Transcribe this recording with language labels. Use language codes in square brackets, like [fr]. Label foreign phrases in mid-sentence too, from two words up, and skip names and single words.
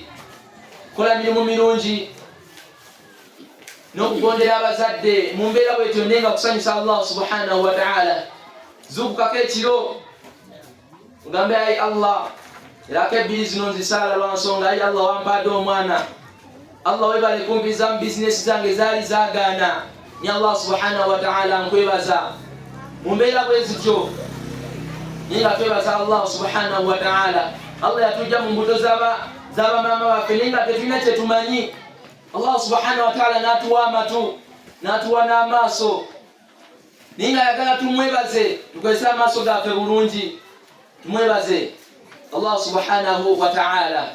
[lg] Kola mirimu mirungi n'okugondera abazadde mu mbeera bwetyo nenga kusanyusa [ar] الله سبحانه وتعالى. [lg] Zukukako ekiro ugambe ayi Allah, erako ebbiri zino nzisaala lwa nsonga ayi Allah wampadde omwana. Allah webale kumpiza mu business zange zaali zaagaana ni [ar] الله سبحانه وتعالى [lg] nkwebaza mu mbeera bwezityo ninga twebaza [ar] الله سبحانه وتعالى. [lg] Allah yatujja mu mbuto zaba mama waffe ninga tetulina kye tumanyi. [ar] الله سبحانه وتعالى [lg] n'atuwa amatu n'atuwa n'amaaso ninga ayagala tumwebaze tukozesa amaaso gaffe bulungi tumwebaze [ar] الله سبحانه وتعالى.